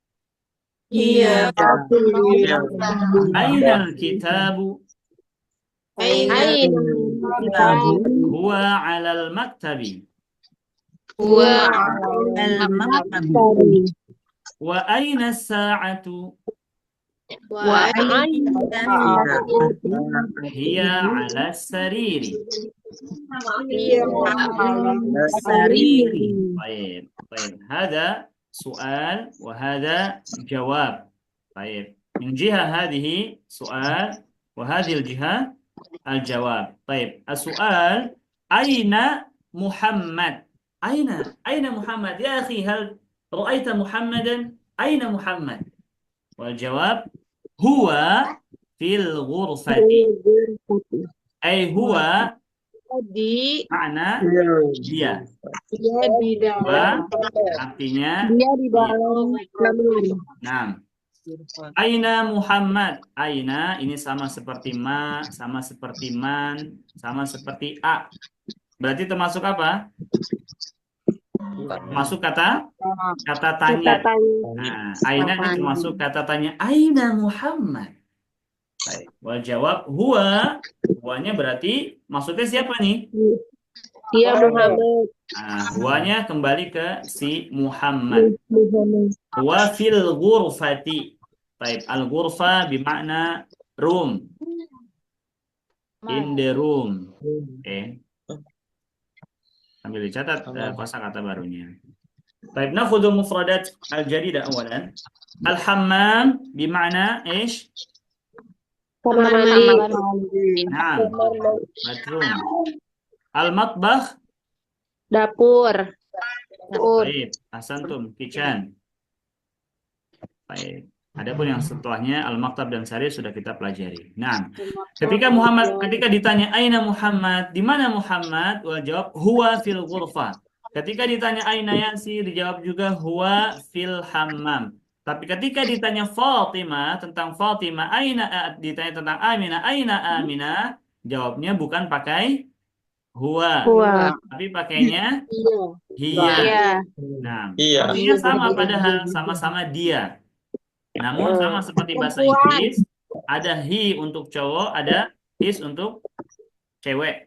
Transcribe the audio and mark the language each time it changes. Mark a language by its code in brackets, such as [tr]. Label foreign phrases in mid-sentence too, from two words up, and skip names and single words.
[ar] أين الكتاب? هو على المكتب. وأين الساعة? هي على السرير. طيب هذا سؤال وهذا جواب. طيب من جهة هذه سؤال وهذه الجهة الجواب. طيب السؤال أين محمد؟ أين محمد يا أخي؟ هل رأيت محمدا؟ أين محمد؟ والجواب هو في الغرفة. أي هو [id] makna dia. Artinya Dia di dalam kamar. nah. [ar] أين محمد. [id] Aina ini sama seperti ma, sama seperti man, sama seperti a. Berarti termasuk apa? Masuk kata tanya. Nah, aina ini termasuk kata tanya. [ar] أين محمد. Baik. والجواب هو. [id] Huwanya berarti maksudnya siapa nih? Dia Muhammad. Nah, huwanya kembali ke si Muhammad. [ar] هو في الغرفة. [id] Baik, al-ghurfa bermakna room. [en] In the room. [id] Oke. Sambil dicatat kosakata barunya. [ar] طيب ناخذ مفردات الجديدة أولا. الحمام بمعنى إيش؟ [id] Kamar Kamar mandi. mandi. [ar] نعم مفهوم. المطبخ [id] Dapur. [ar] طيب أحسنتم kitchen. Baik. [id] Adapun yang setelahnya al-maktab dan sarir sudah kita pelajari. Nah, ketika ditanya [ar] أين محمد, [id] di mana Muhammad? [ar] والجواب هو في الغرفة. [id] Ketika ditanya aina Yasir, dijawab juga [ar] هو في الحمام. [id] Tapi ketika ditanya Fatimah tentang Fatimah, ditanya tentang Aminah, aina Aminah, jawabnya bukan pakai huwa, Huwa. tapi pakainya hiya. Iya. Nah, Iya. artinya sama padahal sama-sama dia. Namun sama seperti bahasa Inggris, ada he untuk cowok, ada his untuk cewek.